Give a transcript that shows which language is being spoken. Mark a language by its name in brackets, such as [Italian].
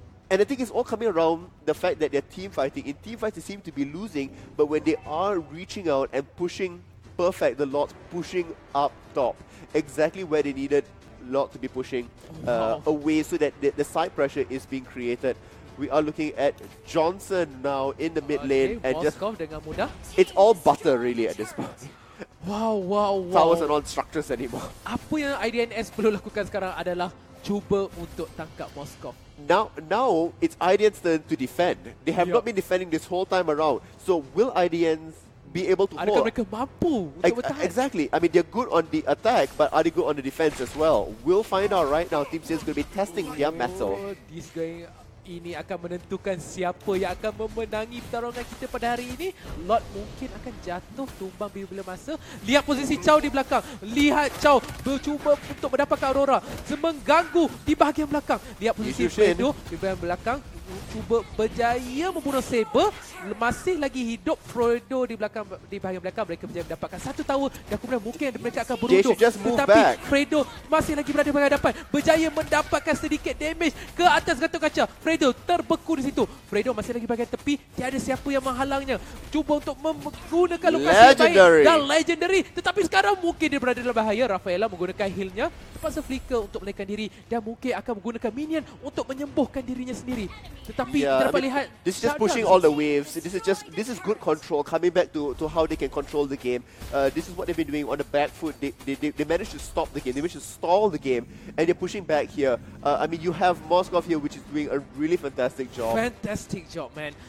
[English] And I think it's all coming around the fact that they're team fighting. In team fights, they seem to be losing, but when they are reaching out and pushing perfect, the Lords pushing up top, exactly where they needed Lord to be pushing away so that the side pressure is being created. We are looking at Johnson now in the mid lane, and just [Malay] dengan mudah. [English] it's all butter really at this point. Wow. Towers are not structures anymore. [Malay] Apa yang IDNS perlu lakukan sekarang adalah cuba untuk tangkap Moskov. [English] Now it's IDN's turn to defend. They have not been defending this whole time around. So will IDN's be able to [Malay] Adakah [English] hold? [Malay] mereka mampu untuk bertahan? [English] Exactly. I mean, they're good on the attack, but are they good on the defense as well? We'll find out right now. Team C is going to be testing their mettle. [Malay] Ini akan menentukan siapa yang akan memenangi pertarungan kita pada hari ini. Lord mungkin akan jatuh tumbang bila masa. Lihat posisi Chow di belakang. Lihat Chow bercuba untuk mendapatkan Aurora. Mengganggu di bahagian belakang. Lihat posisi Fredo di bahagian belakang. Cuba berjaya membunuh Saber. Masih lagi hidup Fredo di bahagian belakang. Mereka berjaya mendapatkan satu tower dan kemudian mungkin mereka akan berundur. Tetapi Fredo masih lagi berada di hadapan. Berjaya mendapatkan sedikit damage ke atas gantung kaca. Fredo terbeku di situ. Fredo masih lagi bahagian tepi. Tiada siapa yang menghalangnya. Cuba untuk menggunakan lokasi yang baik dan legendary. Tetapi sekarang mungkin dia berada dalam bahaya. Rafaela menggunakan healnya. Terpaksa flicker untuk melarikan diri. Dan mungkin akan menggunakan minion untuk menyembuhkan dirinya sendiri. Tetapi kita dapat lihat [English] this is just pushing all the waves. This is good control. Coming back to how they can control the game. This is what they've been doing on the back foot. They managed to stop the game. They managed to stall the game, and they're pushing back here. I mean, you have Moskov here, which is doing a really fantastic job. Fantastic job, man.